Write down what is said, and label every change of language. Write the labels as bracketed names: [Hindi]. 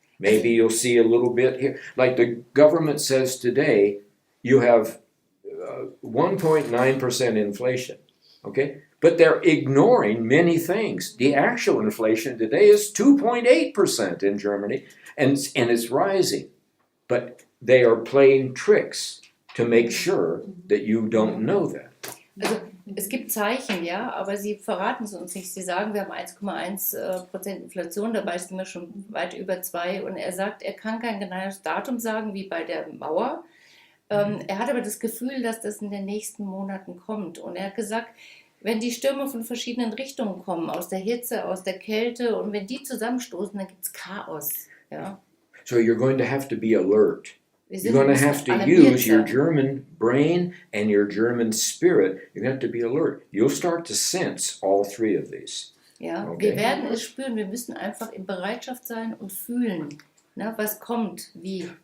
[English] Maybe you'll see a little bit here. Like the government says today, you have 1.9% inflation, okay? But they're ignoring many things. The actual inflation today is 2.8% in Germany, and it's rising. But they are playing tricks to make sure that you don't know that. [German] Also, es gibt Zeichen, ja, aber sie verraten es uns nicht. Sie sagen, wir haben 1,1% Inflation, dabei sind wir schon weit über 2. Und er sagt, er kann kein genaues Datum sagen, wie bei der Mauer. Er hat aber das Gefühl, dass das in den nächsten Monaten kommt. Und er hat gesagt, wenn die Stürme von verschiedenen Richtungen kommen, aus der Hitze, aus der Kälte, und wenn die zusammenstoßen, dann gibt es Chaos. Ja. [English] So you're going to have to be alert. [German] Wir [English] You're going to [German] müssen [English] have to [German] alarmiert [English] use your German brain and your German spirit. You're going to have to be alert. You'll start to sense all three of these. [German] Ja, [English] Okay. [German] wir werden es spüren, wir müssen einfach in Bereitschaft sein und fühlen, ne, was kommt, wie.